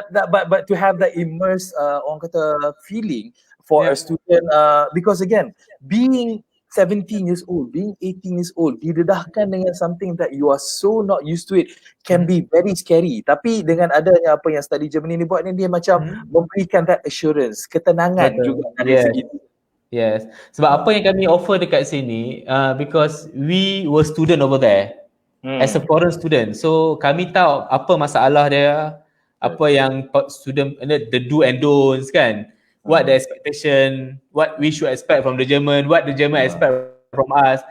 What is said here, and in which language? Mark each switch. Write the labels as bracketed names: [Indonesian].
[English] But to have that immersed [Malay] orang kata [English] feeling for a student, because again, being 17 years old, being 18 years old, [Malay] didedahkan dengan [English] something that you are so not used to it can be very scary. [Malay] Tapi dengan adanya apa yang study Germany ni buat ni, dia macam memberikan [English] that assurance, [Malay] ketenangan juga dari segi. [English] Yes. [Malay] Sebab apa yang kami offer dekat sini, [English] because we were student over there as a foreign student. [Malay] So kami tahu apa masalah dia, apa yang student, [English] the do and don'ts [Malay] kan. [English] What the expectation, what we should expect from the German, what the German expect from us.